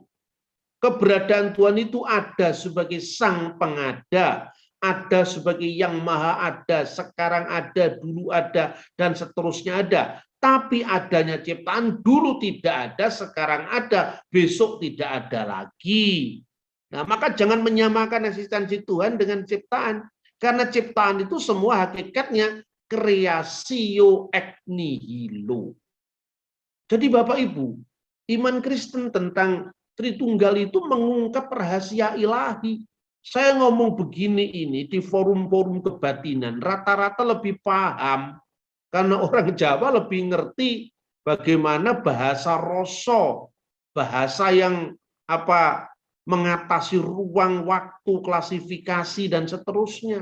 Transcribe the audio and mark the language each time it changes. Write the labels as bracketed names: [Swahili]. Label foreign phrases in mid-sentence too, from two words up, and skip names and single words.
[Indonesian] Keberadaan Tuhan itu ada sebagai sang pengada, ada sebagai yang maha ada, sekarang ada, dulu ada, dan seterusnya ada. Tapi adanya ciptaan dulu tidak ada, sekarang ada, besok tidak ada lagi. Nah, maka jangan menyamakan eksistensi Tuhan dengan ciptaan. Karena ciptaan itu semua hakikatnya [Latin] creatio ex nihilo. [Indonesian] Jadi Bapak Ibu, iman Kristen tentang Tritunggal itu mengungkap rahasia ilahi. Saya ngomong begini ini di forum-forum kebatinan, rata-rata lebih paham. Karena orang Jawa lebih ngerti bagaimana bahasa rasa, bahasa yang mengatasi ruang, waktu, klasifikasi, dan seterusnya.